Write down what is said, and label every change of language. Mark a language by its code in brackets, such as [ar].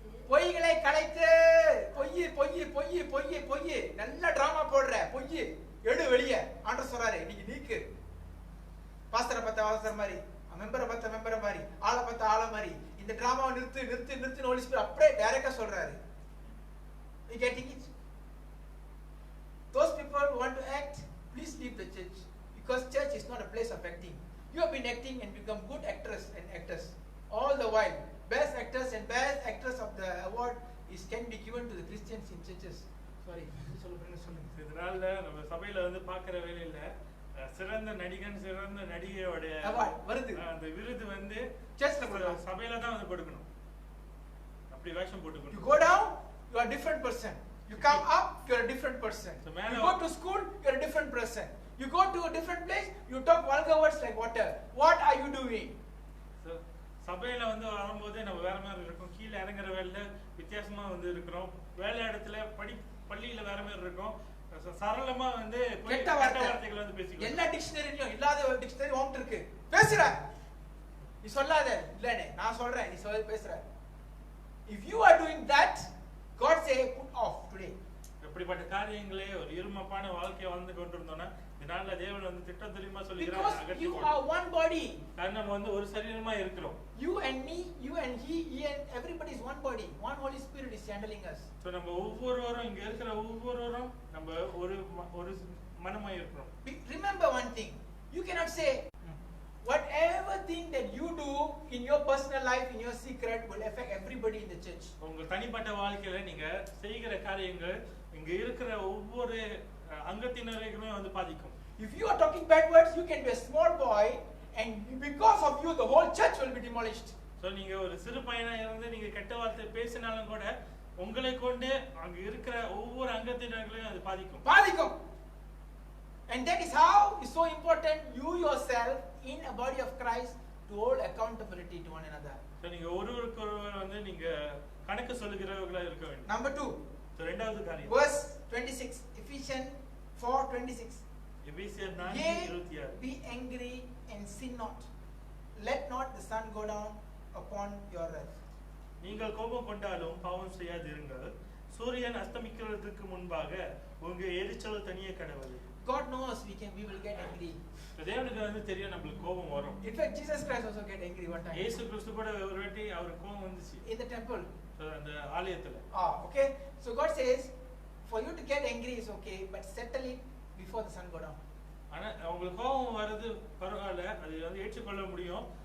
[ta] பொய்களை கலைத்து, பொய் நல்ல டிராமா போடுற பொய் எடு வெளிய ஆண்டவர் சொல்றாரு, இன்னைக்கு நீக்கு. பாஸ்டரை பார்த்த பாஸ்டர் மாதிரி, மெம்பரை பார்த்த மெம்பரை மாதிரி, ஆளை பார்த்த ஆளை மாதிரி, இந்த டிராமாவை நிறுத்து ஹோலி ஸ்பிரிட் அப்படியே டைரக்டா சொல்றாரு. [en] You getting it? Those people who want to act, please leave the church, because church is not a place of acting. You have been acting and become good actors and actors all the while. Best actors and best actors of the award can be given to the Christians in churches. Sorry, [ta] சொல்லுங்க. இதனால நம்ம சபையில வந்து பார்க்கிற வேலையில சிறந்த நடிகன் சிறந்த நடிகையோட வருது, அந்த விருது வந்து சர்ச்ல சபையில தான் வந்து கொடுக்கணும். அப்படி வேஷம் போட்டுக்கணும். [en] You go down, you are a different person. You come up, you are a different person. So, you go to school, you are a different person. You go to a different place, you talk vulgar words like water. What are you doing? [ta] So, சபையில வந்து வரும்போது நம்ம வேற மாதிரி இருக்கும், கீழே இறங்குற வேலையில வித்தியாசமா வந்து இருக்கிறோம், வேலை இடத்துல பள்ளியில வேற மாதிரி இருக்கும், சரளமா வந்து கெட்ட வார்த்தைகள் வந்து பேசிக்கலாம். எல்லா டிக்ஷனரியிலும் இல்லாத ஒரு டிக்ஷனரி உன்கிட்ட இருக்கு, பேசுற நீ சொல்லாத இல்லனே நான் சொல்றேன், நீ சொல்ல பேசுற. [en] If you are doing that, God say put off today. [ta] இப்படிப்பட்ட காரியங்களே ஒரு இருமப்பான வாழ்க்கையை வாழ்ந்து கொண்டிருந்தோம்னா இதனால தேவன் வந்து திட்டம் தெரியுமா சொல்லுகிறார், [en] because you are one body. [ta] நம்ம வந்து ஒரு சரீரமா இருக்கிறோம். [en] You and me, you and he and everybody is one body. One Holy Spirit is handling us. [ta] So நம்ம ஒவ்வொருவரும் இங்க இருக்கிற ஒவ்வொருவரும் நம்ம ஒரு மனமா இருக்கிறோம். [en] Remember one thing, you cannot say whatever thing that you do in your personal life, in your secret, will affect everybody in the church. [ta] உங்க தனிப்பட்ட வாழ்க்கையில நீங்க செய்கிற காரியங்கள் இங்க இருக்கிற ஒவ்வொரு அங்கத்தினரையுமே வந்து பாதிக்கும். [en] If you are talking bad words, you can be a small boy and because of you the whole church will be demolished. [ta] So நீங்க ஒரு சிறு பையனா இருந்து நீங்க கெட்ட வார்த்தை பேசினாலும் கூட உங்களை கொண்டு அங்க இருக்கிற ஒவ்வொரு அங்கத்தினர்களையும் அது பாதிக்கும். [en] And that is how it's so important you yourself in a body of Christ to hold accountability to one another. [ta] So நீங்க ஒருவருக்கொருவர் வந்து நீங்க கணக்கு சொல்லுகிறவர்களா இருக்க வேண்டும். [en] Number 2. [ta] So இரண்டாவது காரியம். [en] Verse 26, Ephesians 4:26. [ta] எபேசியர் 4:26. [en] Be angry and sin not. Let not the sun go down upon your wrath. [ta] நீங்கள் கோபம் கொண்டாலும் பாவம் செய்யாதிருங்கள், சூரியன் அஸ்தமிக்கிறதுக்கு முன்பாக உங்க எரிச்சல் தனியே கடவுள். [en] God knows we will get angry. [ta] தேவனுக்கு வந்து தெரியும் நமக்கு கோபம் வரும். [en] In fact, Jesus Christ also get angry one time. [ta] இயேசு கிறிஸ்து கூட ஒரு வாட்டி அவருக்கு கோபம் வந்துச்சு. [en] In the temple. [ta] அந்த ஆலயத்துல. [en] Okay. So God says, for you to get angry is okay, but settle it before the sun go down. [ta] ஆனா உங்களுக்கு கோபம் வருது பரவாயில்ல, அது வந்து ஏற்றுக்கொள்ள முடியும்.